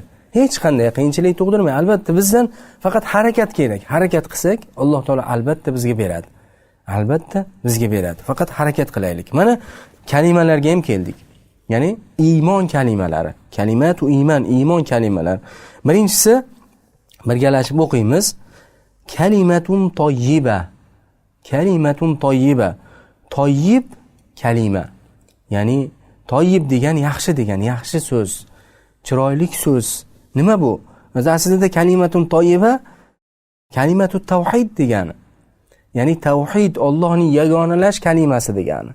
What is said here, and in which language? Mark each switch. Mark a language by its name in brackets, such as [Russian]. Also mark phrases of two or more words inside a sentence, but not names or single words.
[Uzbek] Hech qanday qiyinchilik tug'dirmaydi. Albatta bizdan faqat harakat kerak. Harakat qilsak, Alloh taolo albatta bizga beradi. Albatta bizga beradi. Faqat harakat qilaylik. Mana kalimalarga ham keldik. Ya'ni iymon kalimalari. [Arabic] كلمة الإيمان, [Uzbek] iymon kalimalari. Birinchisi birgalashib o'qiymiz. [Arabic] كلمة طيبة. كلمة طيبة. [Uzbek] Tayyib kalima. Ya'ni toyib degan yaxshi degan, yaxshi so'z, chiroyli so'z. Nima bu? Aslida [Arabic] كلمة طيبة كلمة التوحيد [Uzbek] degani. Ya'ni tavhid Allohning yagonalash kalimasi degani.